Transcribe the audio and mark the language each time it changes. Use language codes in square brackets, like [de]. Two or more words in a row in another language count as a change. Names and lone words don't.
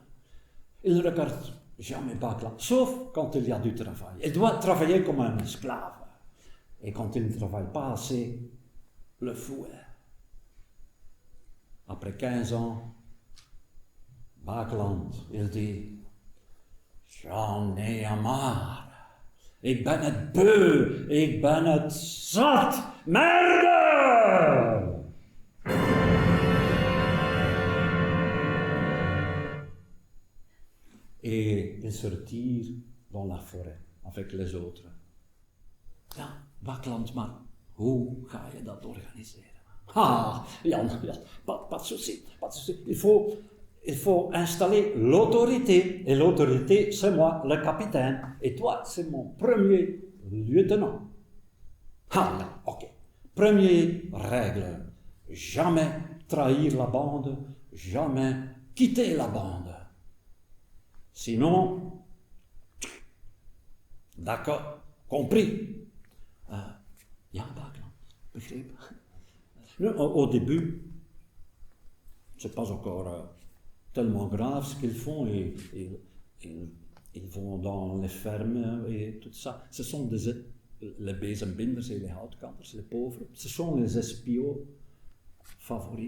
[fr] Il ne regarde jamais Bakeland, sauf quand il y a du travail. Il doit travailler comme un esclave. Et quand il ne travaille pas assez, le fouet. Après 15 ans, Bakeland, il dit: J'en ai marre. [nl] Ik ben het beu. Ik ben het zat. [fr] Merde! Et il se retire dans la forêt avec les autres. [nl] Ja, Bakeland, maar hoe ga je dat organiseren? [fr] Ah, Jan, pas de souci, pas de souci. Il faut installer l'autorité. Et l'autorité, c'est moi, le capitaine. Et toi, c'est mon premier lieutenant. Ah, là, ok. Première règle. Jamais trahir la bande. Jamais quitter la bande. Sinon, d'accord, compris. [nl] Ja, Bakeland, begrepen. [fr] Au début, c'est pas encore tellement grave ce qu'ils font, et ils vont dans les fermes et tout ça. Ce sont les bezembinders et les houtkappers, les pauvres. Ce sont les espions favoris.